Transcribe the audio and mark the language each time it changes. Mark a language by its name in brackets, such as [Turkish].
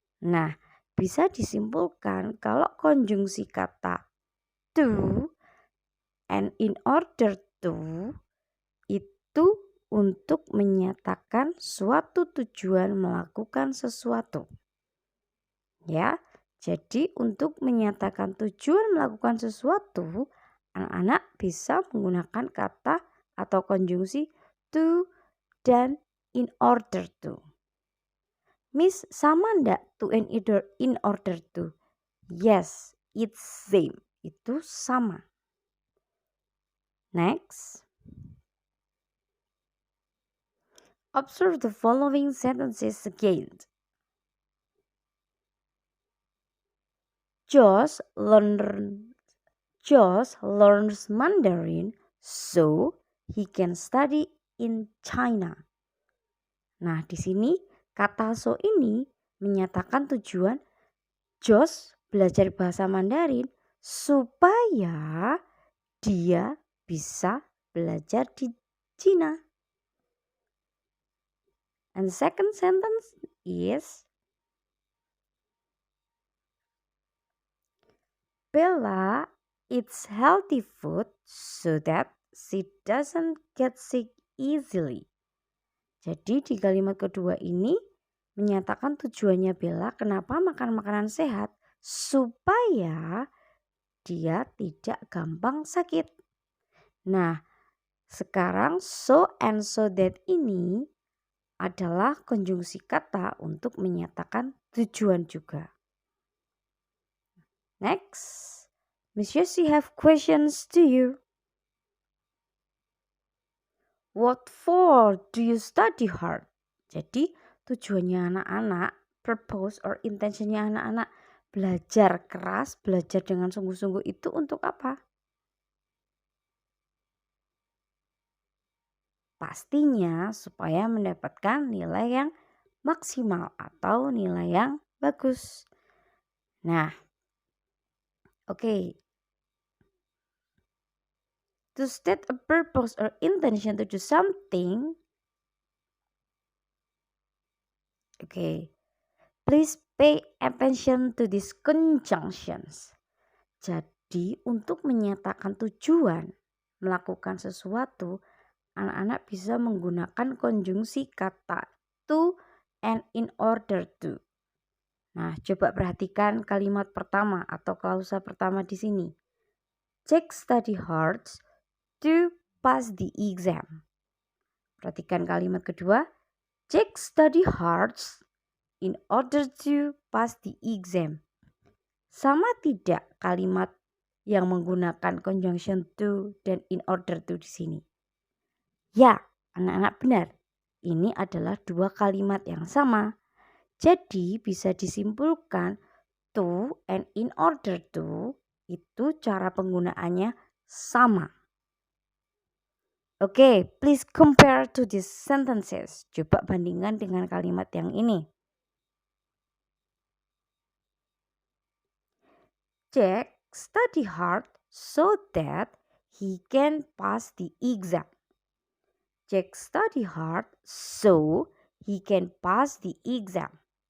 [Indonesian] Nah, bisa disimpulkan kalau konjungsi kata to and in order to itu untuk menyatakan suatu tujuan melakukan sesuatu. Ya, jadi untuk menyatakan tujuan melakukan sesuatu, anak-anak bisa menggunakan kata atau konjungsi to dan in order to. Miss, sama ndak [English] to and in order to? Yes, it's same. [Indonesian] Itu sama. Next. [English] Observe the following sentences again. Josh learns Mandarin so he can study in China. [Indonesian] Nah, di sini kata so ini menyatakan tujuan Josh belajar bahasa Mandarin supaya dia bisa belajar di China. [English] And the second sentence is Bella eats healthy food so that she doesn't get sick easily. [Indonesian] Jadi di kalimat kedua ini menyatakan tujuannya Bella kenapa makan makanan sehat supaya dia tidak gampang sakit. Nah, sekarang so and so that ini adalah konjungsi kata untuk menyatakan tujuan juga. [English] Next, Miss Yosi have questions to you. What for do you study hard? [Indonesian] Jadi tujuannya anak-anak, [English] purpose or intentionnya [Indonesian] anak-anak belajar keras, belajar dengan sungguh-sungguh itu untuk apa? Pastinya supaya mendapatkan nilai yang maksimal atau nilai yang bagus. Nah, okay. [English] To state a purpose or intention to do something, okay, please pay attention to these conjunctions. [Indonesian] Jadi, untuk menyatakan tujuan melakukan sesuatu, anak-anak bisa menggunakan konjungsi kata to and in order to. Nah, coba perhatikan kalimat pertama atau klausa pertama di sini. [English] Jack study hard to pass the exam. [Indonesian] Perhatikan kalimat kedua. [English] Jack study hard in order to pass the exam. [Indonesian] Sama tidak kalimat yang menggunakan conjunction to dan in order to di sini? Ya, anak-anak benar. Ini adalah dua kalimat yang sama. Jadi bisa disimpulkan to and in order to itu cara penggunaannya sama. [English] Oke, please compare to these sentences. [Indonesian] Coba bandingkan dengan kalimat yang ini. [English] Jack study hard so that he can pass the exam. Jack study hard so he can pass the exam.